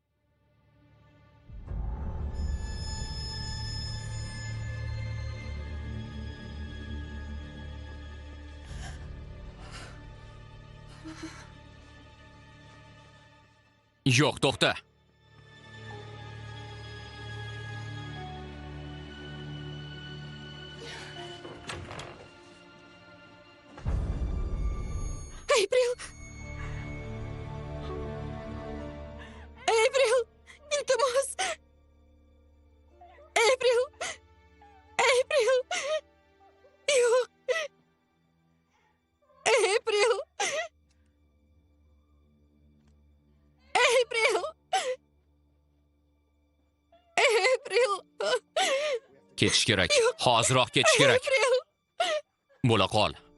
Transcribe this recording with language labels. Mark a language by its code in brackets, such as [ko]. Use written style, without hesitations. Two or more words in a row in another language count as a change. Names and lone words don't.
[uz] Yo'q, to'xta. April. April. İltimos. April. April. Yok. April. April. April. Ketish kerak. Hoziroq ketish kerak. April. Bo'la qol.